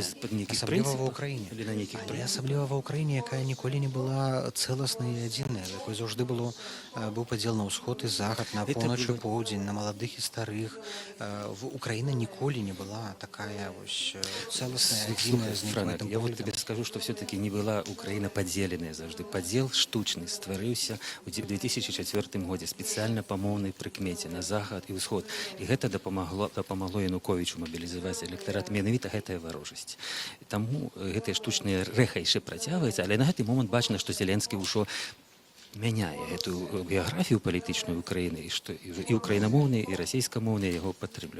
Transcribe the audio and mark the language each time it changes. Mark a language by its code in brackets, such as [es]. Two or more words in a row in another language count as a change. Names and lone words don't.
[be] Асабліва ва ўкраіне. Але асабліва ва ўкраіне, якая ніколі не была цэласнай і адзінай, якой заўжды быў падзел на ўсход і захад, на поўнач і поўдзень, на маладых і старых. Украіна ніколі не была такая цэласная, адзіная, з нейкім гэтым [ru] я вот тебе скажу, что все-таки не была Украина поделенная завжди. [be] Подел штучный стварыўся у 2004 годзе специально по моўнай прыкмеце на захад і ўсход. І гэта дапамагло Януковічу мабілізаваць электарат. Менавіта гэтая варожасць. Таму гэтыя штучныя рэха яшчэ працягваюцца. Але на гэты момант бачна, што Зеленскі ўжо мяняе эту біяграфію палітычную Украіны, і украінамоўныя, і расійскамоўныя яго падтрымліваюць.